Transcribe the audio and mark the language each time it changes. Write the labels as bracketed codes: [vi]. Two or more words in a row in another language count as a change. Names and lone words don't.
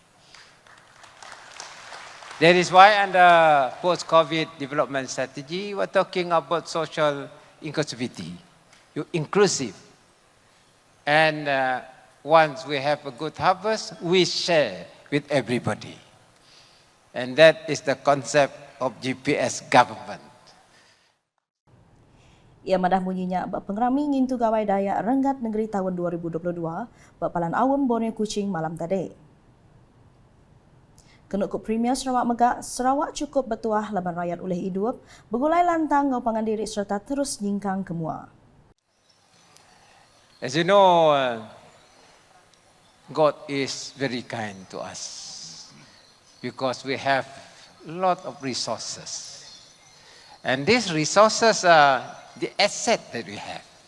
[en] That is why under post-COVID development strategy, we're talking about social inclusivity, inclusive. And once we have a good harvest, we share with everybody. And that is the concept of GPS government. [iba] Ia madah bunyinya pengerami ngintu gawai daya Renggat Negeri tahun 2022 berpalan awam Borneo Kuching malam tadi. Kenuk Premier Sarawak Megak, Sarawak cukup bertuah laban rakyat oleh hidup, bergulai lantang ngau pangandiri serta terus nyingkang kemua. [en] As you know, God is very kind to us because we have a lot of resources. And these resources are the asset that we have.